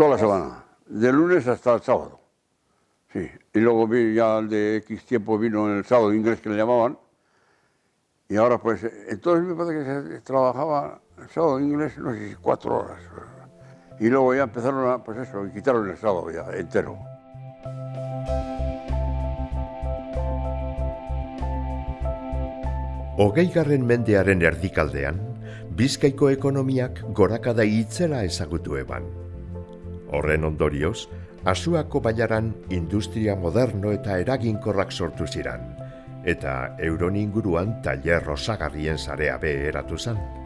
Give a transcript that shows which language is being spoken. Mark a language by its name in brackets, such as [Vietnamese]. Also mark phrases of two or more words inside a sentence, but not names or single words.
[Spanish] Toda la semana, de lunes hasta el sábado. Sí. Y luego ya de X tiempo vino el sábado inglés que le llamaban. Y ahora pues, entonces me parece que se trabajaba el sábado inglés, no sé si 4 horas. Y luego ya empezaron a, pues eso, y quitaron el sábado ya, entero. [Basque] Hogeigarren mendearen erdikaldean, Bizkaiko ekonomiak gorakada itzela ezagutu eban. Horren ondorioz, Asuako bailaran industria moderno eta eraginkorrak sortu ziran, eta euron inguruan tailer osagarrien sarea eratu zen.